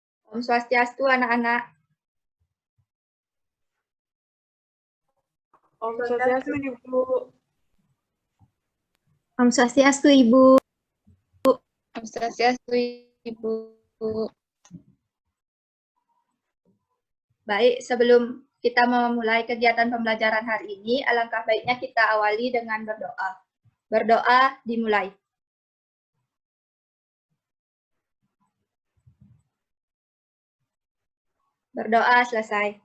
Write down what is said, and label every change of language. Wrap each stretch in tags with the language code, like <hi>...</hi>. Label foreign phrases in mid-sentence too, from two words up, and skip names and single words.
<ban>Om Swastiastu anak-anak. Om Swastiastu, Ibu. Om Swastiastu, Ibu. Om Swastiastu, Ibu.</ban> <id>Baik, sebelum kita memulai kegiatan pembelajaran hari ini, alangkah baiknya kita awali dengan berdoa. Berdoa dimulai. Berdoa selesai.</id>